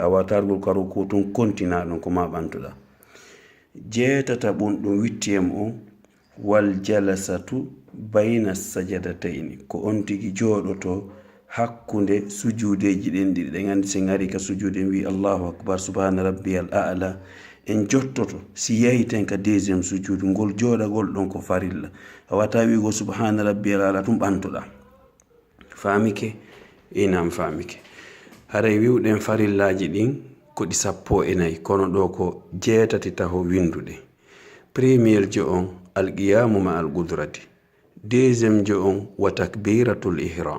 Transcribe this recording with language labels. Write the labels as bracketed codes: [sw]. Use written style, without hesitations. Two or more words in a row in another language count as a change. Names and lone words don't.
[ff] A watargol ka ruku tun kontina ɗon ko ma ɓantuɗa. Jeetataɓum ɗum wittiyam on [ar] والجلسة بين السجدتين [ff] ko on tigi jooɗoto hakkunde sujudeji ɗen ɗiɗi. Ɗen andi sen ari ka sujude en wi [ar] الله أكبر سبحان ربي الأعلى [ff] en jottoto si yahiten ka deuxième sujudu ngol jooɗagol ɗon ko farilla. A wata wigo [ar] سبحان ربي الأعلى [ff] tum ɓantuɗa. Famike? Inam famike. Haray wiwɗen farillaji ɗin ko ɗi 14 kono ɗo ko 6 taho winduɗe. Premier jo on [ar] القيام مع القدرة. [ff] Deuxième jo on [ar] وتكبيرة الإحرام.